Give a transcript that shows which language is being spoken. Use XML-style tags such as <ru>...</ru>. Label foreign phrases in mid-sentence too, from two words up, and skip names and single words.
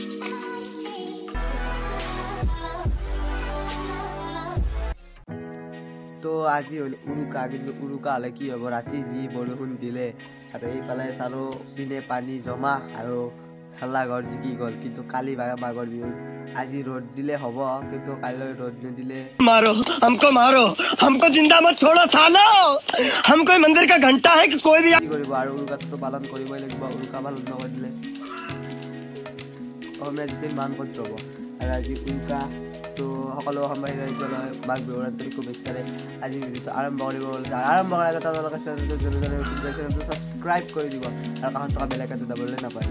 <as>তো আজি হ'ল উৰুকা, কিন্তু উৰুকা হ'লে কি হ'ব, ৰাতি যি বৰষুণ দিলে আৰু এইফালে চালোঁ পিনে পানী জমা আৰু হাল্লা ঘৰ জিকি গ'ল। কিন্তু কালি মাঘৰ বিহুত আজি ৰ'দ দিলে হ'ব, কিন্তু কাইলৈ ৰ'দ নিদিলে</as> <hi>मारो हमको जिंदा मत छोड़ो सालो, हम कोई मंदिर का घंटा है कि कोई भी</hi> <as>কি কৰিব আৰু উৰুকাটো পালন কৰিবই লাগিব। উৰুকা পালন নকৰিলে অসমীয়া যিটো মান ক'ত ৰ'ব। আৰু আজি উৰুকা, তো সকলো অসমীয়া ৰাইজলৈ মাঘ বিহুৰ আন্তৰিক শুভেচ্ছাৰে আজি ভিডিঅ'টো আৰম্ভ কৰিব ওলাইছে। আৰম্ভ কৰাৰ আগতে আপোনালোকে চেনেলটো ছাবস্ক্ৰাইব কৰি দিব আৰু কাষত থকা</as> <en>bell icon</en> <as>দাবিবলৈ নাপাহৰিব।</as>